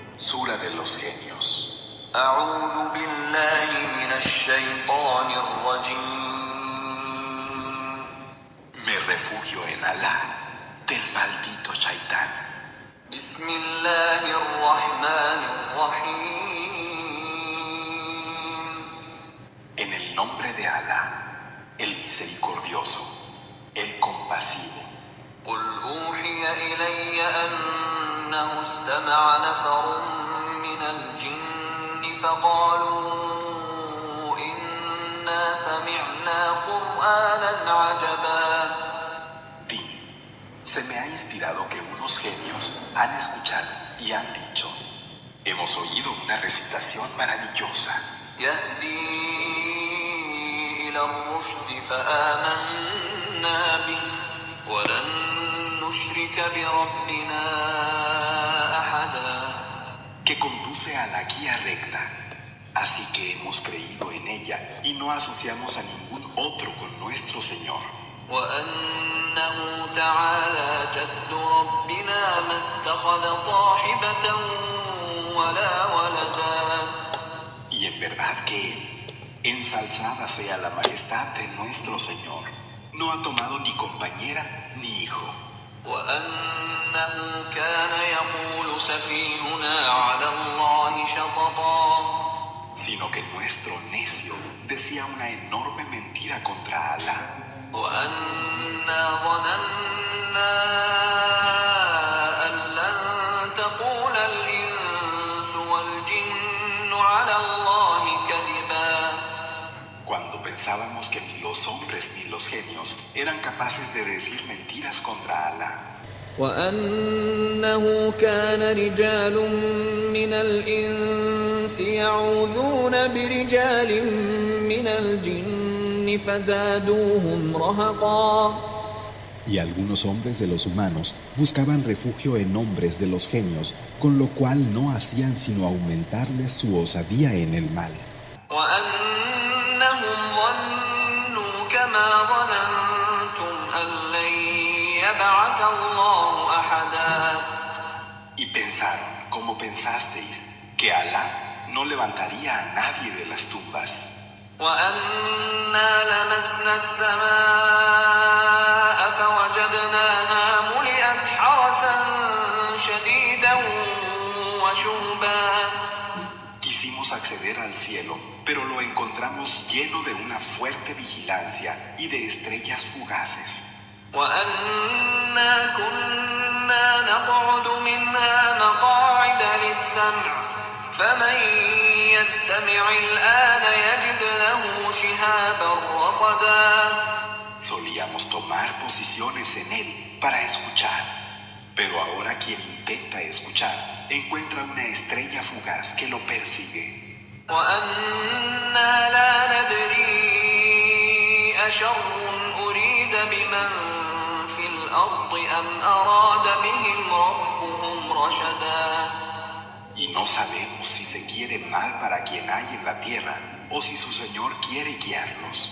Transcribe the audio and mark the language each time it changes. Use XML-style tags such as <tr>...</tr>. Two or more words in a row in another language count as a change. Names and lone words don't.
<es>Sura de los genios.</es> <ar>أعوذ بالله من الشيطان الرجيم.</ar> <es>Me refugio en Alá del maldito Shaitán.</es> <ar>بسم الله الرحمن الرحيم.</ar> <es>En el nombre de Alá, el misericordioso, el compasivo.</es> <ar>قل أوحي إلي أنه استمع نفر من الجن فقالوا إنا سمعنا قرآنا عجبا.</ar> <es>Di, se me ha inspirado que unos genios han escuchado y han dicho, hemos oído una recitación maravillosa.</es> <ar>يهدي إلى الرشد فآمنا به ولن نشرك بربنا أحدا.</ar> <es>Que conduce a la guía recta. Así que hemos creído en ella y no asociamos a ningún otro con nuestro Señor.</es> <ar>وأنه تعالى جد ربنا ما اتخذ صاحبة ولا ولدا.</ar> <es>Y en verdad que Él, ensalzada sea la majestad de nuestro Señor, no ha tomado ni compañera ni hijo.</es> <ar>وأنه كان يقول سفيهنا على الله شططا.</ar> <es>Sino que nuestro necio decía una enorme mentira contra Alá.</es> <ar>وأنا ظننا أن لن تقول الإنس والجن على الله كذبا.</ar> <es>Cuando pensábamos que ni los hombres ni los genios eran capaces de decir mentiras contra Alá.</es> <ar>وأنه كان رجال من الإنس يعوذون برجال من الجن فزادوهم رهقا.</ar> <es>Y algunos hombres de los humanos buscaban refugio en hombres de los genios, con lo cual no hacían sino aumentarles su osadía en el mal.</es> <ar>وأنهم ظنوا كما ظننتم أن لن يبعث الله أحدا.</ar> <es>Y pensaron, como pensasteis, que Alá no levantaría a nadie de las tumbas.</es> <ar>وأنا لمسنا السماء فوجدناها ملئت حرسا شديدا وشهبا.</ar> <es>Quisimos acceder al cielo, pero lo encontramos lleno de una fuerte vigilancia y de estrellas fugaces.</es> <ar>وأنا كنا نقعد منها مقاعد للسمع فمن يستمع الآن يجد له شهابا رصدا.</ar> <es>Solíamos tomar posiciones en él para escuchar, pero ahora quien intenta escuchar encuentra una estrella fugaz que lo persigue.</es> <ar>وأنا لا ندري أشر أريد بمن في الأرض أم أراد بهم ربهم رشدا.</ar> <es>Y no sabemos si se quiere mal para quien hay en la tierra o si su Señor quiere guiarlos.</es>